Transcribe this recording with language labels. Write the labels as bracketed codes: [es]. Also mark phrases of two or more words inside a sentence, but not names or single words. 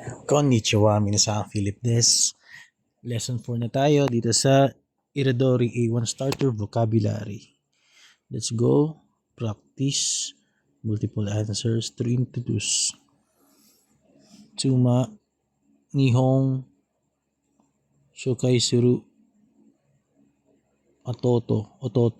[ja] こんにちは、みなさん, [tl] Philip des. Lesson 4 na tayo dito sa Iridori A1 Starter Vocabulary. [en] Let's go. Practice multiple answers to introduce. [ja] 妻、日本、紹介する、弟.